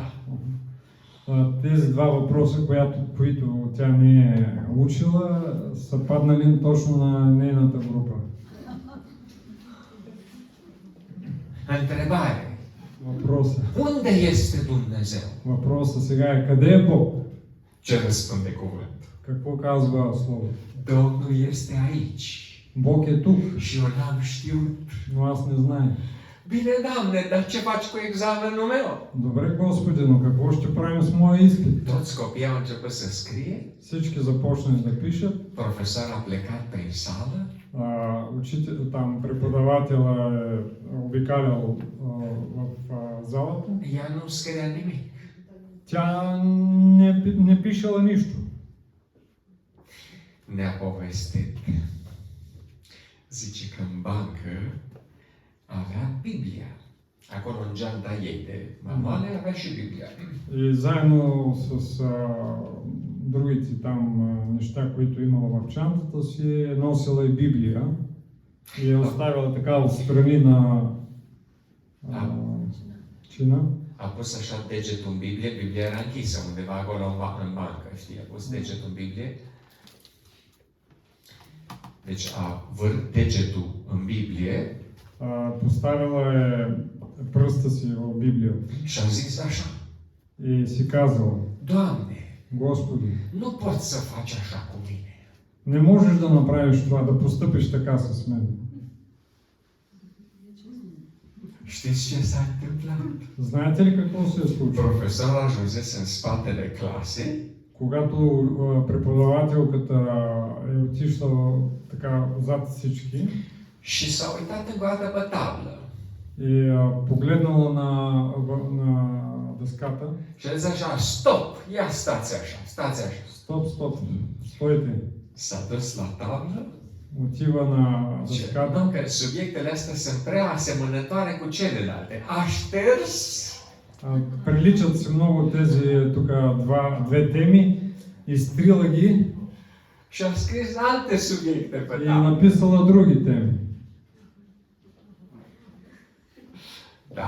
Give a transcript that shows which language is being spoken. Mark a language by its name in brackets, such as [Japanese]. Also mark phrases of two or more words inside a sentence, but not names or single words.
[Bulgarian] Тези два въпроса, които тя не е учила, са паднали точно на нейната група. [Romanian] Întrebare. [Bulgarian] Въпроса. [Romanian] Unde este Dumnezeu? [Bulgarian] Въпроса сега е, къде е Бог? [Romanian] Ce răspunde cuvântul? [Bulgarian] Какво казва Словото? [Romanian] Domnul este aici. [Bulgarian] Бог е тук, [Romanian] Și eu n-am știut. [Bulgarian] но аз не знае. [Romanian] Bine, Doamne, dar ce faci cu examenul meu? [Bulgarian] Добре, Господи, но какво ще правим с моя изпит? [Romanian] Toți copiii au început să scrie, [Bulgarian] Всички започнали да пишат. [Romanian] profesorul a plecat prin sală, [Bulgarian] Там преподавателя е обикалял в залата. [Romanian] ea nu scria nimic. [Bulgarian] Тя не пишела нищо. [Romanian] Ne-a povestit. Zice că în bancă avea Biblia. Acolo în geanta ei de manuale avea și Biblia. [Bulgarian] И заедно с другите там неща, които имала в чантата си, е носила и Библия. И е оставила така отстрани на чина. [Romanian] A pus așa degetul în Biblie, Biblia era închisă undeva acolo în bancă, știi? A pus degetul în Biblie. Deci a vârt degetul în Biblie. [Bulgarian] Поставила е пръста си в Библията. [Romanian] Și a zis așa. [Bulgarian] И си казала: [Romanian] Doamne, [Bulgarian] Господи, [Romanian] nu poți să faci așa cu mine. [Bulgarian] не можеш да направиш това, да постъпиш така с мен. [Romanian] Știți ce s-a întâmplat? [Bulgarian] Знаете ли какво се е случило? [Romanian] Profesorul ajunsese în spatele clasei [Bulgarian] Когато преподавателката е отишла така зад всички [Romanian] și s-a uitat încă o dată pe tablă. [Bulgarian] и погледнала на дъската. [Romanian] Și a zis așa, stop, ia stați așa, stați așa. [Bulgarian] Стоп, стойте. [Romanian] S-a dus la tablă [Bulgarian] Отива на [Romanian] și [Bulgarian] дъската. [Romanian] că subiectele astea sunt prea asemănătoare cu celelalte. A șters [Bulgarian] Приличат се много тези тук две теми. Изтрила ги [Romanian] și a scris alte subiecte pe [Bulgarian] и [Romanian] tablă. [Bulgarian] написала други теми. [Romanian] Da.